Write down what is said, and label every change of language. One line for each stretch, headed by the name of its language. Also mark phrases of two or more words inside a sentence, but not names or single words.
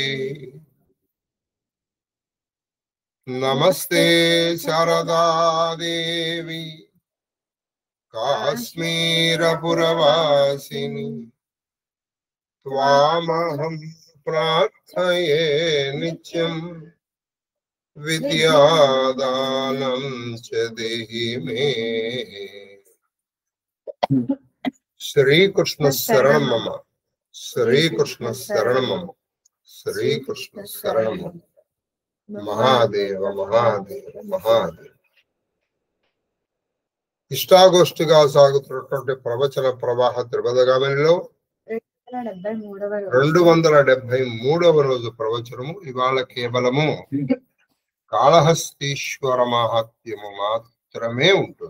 Sanskrit: नमस्ते शारदा देवी काश्मीरपुरवासिनी त्वामहं प्रार्थये नित्यं विद्यादानं च देहि मे। श्री कृष्ण शरणं मम। श्री कृष्ण शरणं मम। श्री कृष्ण शरणं मम। महादेव महादेव महादेव.
Telugu: ఇష్టాగోష్ఠిగా సాగుతున్నటువంటి ప్రవచన ప్రవాహ త్రిపదగామినిలో 273వ రోజు ప్రవచనము. ఇవాళ కేవలము కాళహస్తీశ్వర మహాత్మ్యము మాత్రమే ఉంటుంది.